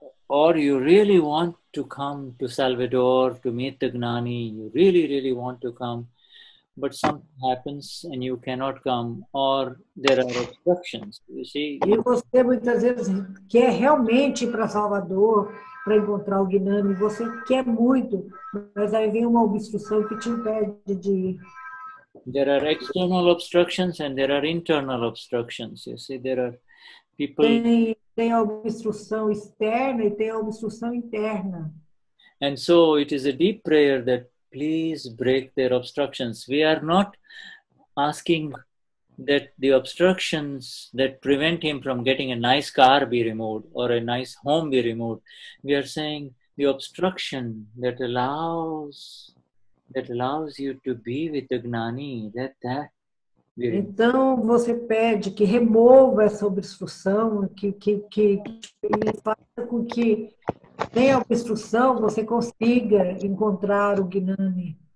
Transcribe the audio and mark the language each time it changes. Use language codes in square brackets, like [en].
[en] Or you really want to come to Salvador to meet the Gnani, you really want to come, but something happens and you cannot come, or there are obstructions, you see. [pt] E você muitas vezes quer realmente ir para Salvador para encontrar o Gnani, você quer muito, mas aí vem uma obstrução que te impede de ir. [en] There are external obstructions and there are internal obstructions, you see. There are people... [pt] Tem a obstrução externa e tem a obstrução interna. [en] And so it is a deep prayer that please break their obstructions. We are not asking that the obstructions that prevent him from getting a nice car be removed or a nice home be removed. We are saying the obstruction that allows you to be with the Gnani, that [pt] Então, você pede que remova essa obstrução, que faça com que, sem a obstrução, você consiga encontrar o Gnani.